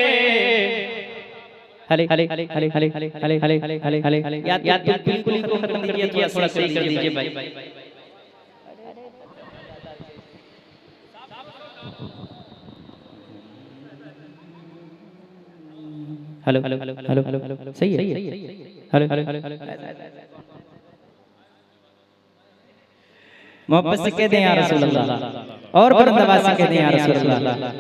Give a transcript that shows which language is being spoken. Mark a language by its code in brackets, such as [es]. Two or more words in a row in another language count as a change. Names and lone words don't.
[hi] हले हले हले हले हले हले हले हले हले हले हले याद बिल्कुल ही खत्म कीजिए, थोड़ा सही कर दीजिए भाई। हेलो हेलो हेलो हेलो हेलो सही है हेलो हेलो हेलो मोहब्बत से कह दें [ar] يا رسول الله [hi] और बुलंदआवाज़ से कह दें [ar] يا رسول الله.